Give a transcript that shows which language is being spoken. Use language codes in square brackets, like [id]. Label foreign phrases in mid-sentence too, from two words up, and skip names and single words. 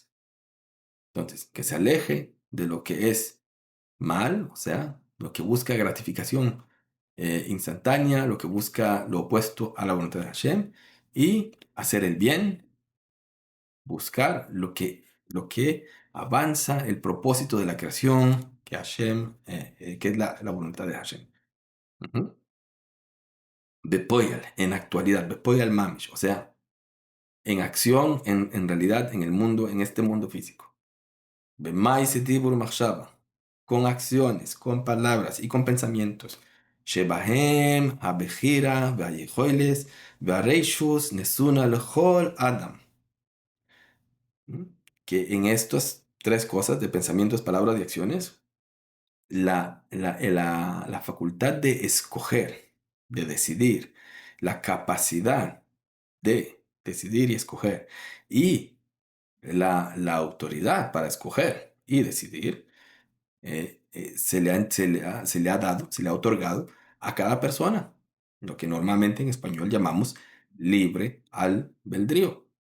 [es] Entonces, que se aleje de lo que es mal, o sea, lo que busca gratificación instantánea, lo que busca lo opuesto a la voluntad de Hashem, y hacer el bien, buscar lo que avanza el propósito de la creación, que Hashem, que es la voluntad de Hashem. Ujú. Bepoyal, en actualidad, [he] בפועל ממש, [es] o sea, en acción, en realidad, en el mundo, en este mundo físico. [he] במעשה דיבור מחשבה, [es] con acciones, con palabras y con pensamientos. [he] שבהם, הבחירה, והיכולת, והרשות, נתונה לכל אדם. ¿Mm? [es] Que en estas tres cosas de pensamientos, palabras y acciones, la facultad de escoger, de decidir, la capacidad de decidir y escoger, y la autoridad para escoger y decidir, se le ha dado, se le ha otorgado a cada persona, lo que normalmente en español llamamos libre albedrío.